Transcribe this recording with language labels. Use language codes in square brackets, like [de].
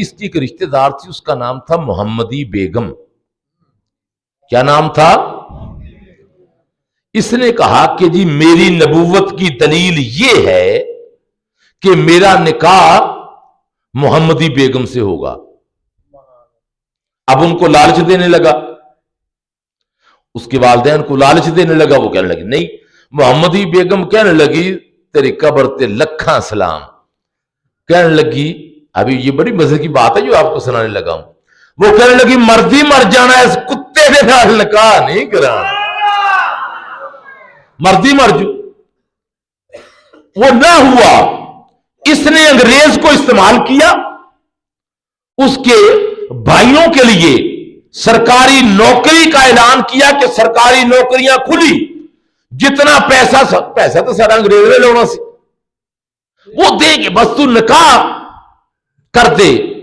[ur] اس کی ایک رشتہ دار تھی, اس کا نام تھا محمدی بیگم. کیا نام تھا؟ اس نے کہا کہ جی میری نبوت کی دلیل یہ ہے کہ میرا نکاح محمدی بیگم سے ہوگا. اب ان کو لالچ دینے لگا, اس کے والدین کو لالچ دینے لگا. وہ کہنے لگی نہیں. [pa] محمدی بیگم [ur] کہنے لگی [pa] تیری قبر تے لکھاں سلام. [ur] کہنے لگی, ابھی یہ بڑی مزے کی بات ہے جو آپ کو سنانے لگا ہوں. وہ کہنے لگی [pa] مردی مر جانا, اس کتے کے نال نکاح نہیں کرانا. مردی مر جو. [ur] وہ نہ ہوا. اس نے انگریز کو استعمال کیا, اس کے بھائیوں کے لیے سرکاری نوکری کا اعلان کیا کہ سرکاری نوکریاں کھلی, جتنا پیسہ [pa] تو سارا انگریز نے لونا سی, [ur] وہ دے گے, بس تو نکاح کر دے.